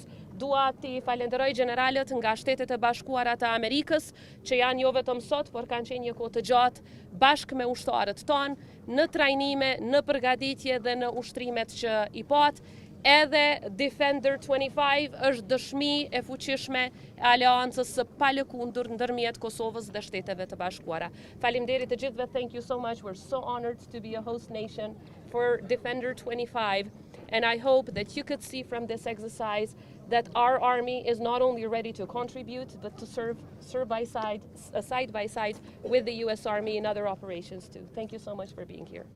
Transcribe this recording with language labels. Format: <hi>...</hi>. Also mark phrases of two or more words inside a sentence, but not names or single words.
<sq>Dua t'i falenderoj generalët nga Shtetet e Bashkuara të Amerikës, që janë jo vetëm sot, por kanë qenë një kohë të gjatë bashkë me ushtarët tanë, në trajnime, në përgatitje dhe në ushtrimet që i pat. Edhe Defender 25 është dëshmi e fuqishme e aleancës së palëkundur ndërmjet Kosovës dhe Shteteve të Bashkuara. Faleminderit të gjithëve.</sq> <en>Thank you so much. We're so honored to be a host nation for Defender 25. And I hope that you could see from this exercise that our army is not only ready to contribute, but to serve side by side with the U.S. Army in other operations too. Thank you so much for being here.</en>